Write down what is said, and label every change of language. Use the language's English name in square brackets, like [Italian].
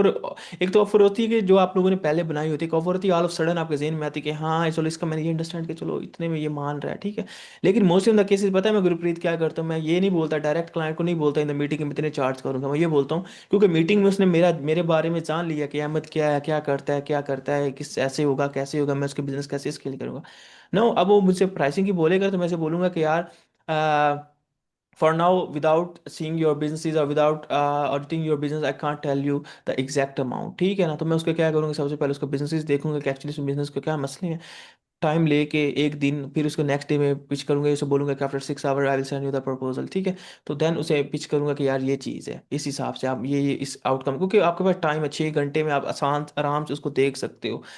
[Hindi] और एक तो ऑफर होती है कि जो आप लोगों ने पहले बनाई होती है, एक ऑफर होती है ऑल ऑफ सडन आपके जहन में आती है कि हाँ चलो इसका मैंने ये अंडरस्टैंड किया, चलो इतने में ये मान रहा है, ठीक है। लेकिन मोस्ट ऑफ द केसेस पता है मैं गुरप्रीत क्या करता हूँ, मैं ये नहीं बोलता डायरेक्ट क्लाइंट को, नहीं बोलता इन द मीटिंग में इतने चार्ज करूंगा, मैं ये बोलता हूँ क्योंकि मीटिंग में उसने मेरे बारे में जान लिया कि अहमद क्या है, क्या करता है, किस ऐसे होगा कैसे होगा, मैं उसके बिजनेस कैसे स्केल करूंगा। नो, अब वो मुझसे प्राइसिंग की बोलेगा तो मैं से बोलूंगा कि यार [English] for now, without seeing your businesses or without auditing your business, I can't tell you the exact amount, [Hindi] ठीक है ना। तो मैं उसको क्या करूँगा, सबसे पहले उसका बिजनेस देखूंगा कि एक्चुअली उस बिजनेस को क्या मसले हैं, टाइम लेके एक दिन, फिर उसको नेक्स्ट डे में पिच करूंगा, उसे बोलूंगा कि [English] after 6 hour I will send you the proposal, [Hindi] ठीक है। तो देन उसे पिच करूंगा कि यार ये चीज़ है, इस हिसाब से आप ये इस आउटकम, क्योंकि आपके पास टाइम है, 6 घंटे में आप आसान आराम से उसको देख सकते हो।